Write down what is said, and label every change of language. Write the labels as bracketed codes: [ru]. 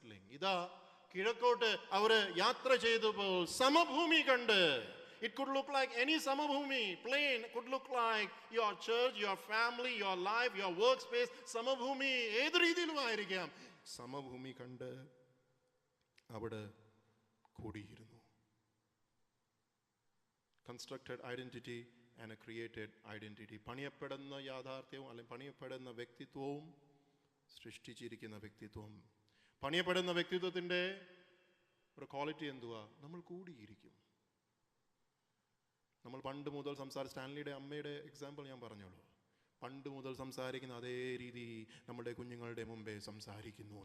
[ml] ഇതാ കിഴക്കോട്ട് അവര് യാത്ര ചെയ്തപ്പോൾ സമഭൂമി കണ്ട്. [en] It could look like any സമഭൂമി. Plain could look like your church, your family, your life, your workspace. [ml] സമഭൂമി ഏത് രീതിയിലും ആയിരിക്കാം. സമഭൂമി കണ്ട് അവിടെ കൂടിയിരുന്നു. [en] Constructed identity and a created identity. [ml] പണിയപ്പെടുന്ന യാഥാർത്ഥ്യവും അല്ലെങ്കിൽ പണിയപ്പെടുന്ന വ്യക്തിത്വവും സൃഷ്ടിച്ചിരിക്കുന്ന വ്യക്തിത്വം. പണിയപ്പെടുന്ന വ്യക്തിത്വത്തിന്റെ ഒരു ക്വാളിറ്റി എന്തുവാ? നമ്മൾ കൂടിയിരിക്കും. നമ്മൾ പണ്ട് മുതൽ സ്റ്റാൻലിയുടെ അമ്മയുടെ എക്സാമ്പിൾ ഞാൻ പറഞ്ഞോളൂ. പണ്ട് മുതൽ സംസാരിക്കുന്ന അതേ രീതി നമ്മുടെ കുഞ്ഞുങ്ങളുടെ മുമ്പേ സംസാരിക്കുന്നു.